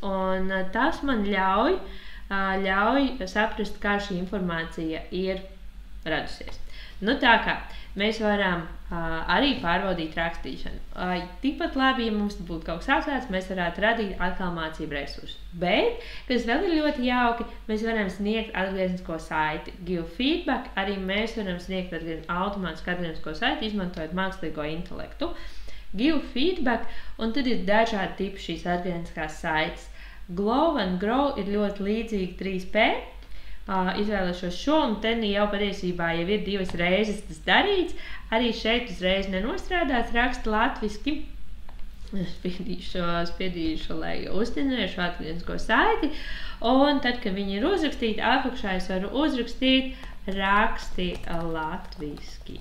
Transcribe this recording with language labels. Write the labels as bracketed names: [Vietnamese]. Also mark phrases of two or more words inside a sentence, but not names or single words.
[Latvian] Un tas man ļauj saprast, kā šī informācija ir radusies. Tā kā mēs varam arī pārbaudīt rakstīšanu. Tikpat labi, ja mums būtu kaut kas atklāts, mēs varētu radīt atkal mācību resursus. Bet, kas vēl ir ļoti jauki, mēs varam sniegt atgrieznisko saiti. [English] Give feedback, [Latvian] arī mēs varam sniegt automātisku atgrieznisko saiti, izmantojot mākslīgo intelektu. [English] Give feedback, [Latvian] un tad ir dažādi tipi šīs atgriezniskās saites. Glow and Grow ir ļoti līdzīgi 3P. Izvēlēšos šo, un te jau patiesībā jau ir 2 reizes tas darīts. Arī šeit uzreiz nenostrādāts, raksta latviski. Spiedīšu, lai uztinēšu atgrieznisko saiti. Un tad, kad viņi ir uzrakstīti, apakšā es varu uzrakstīt raksti latviski.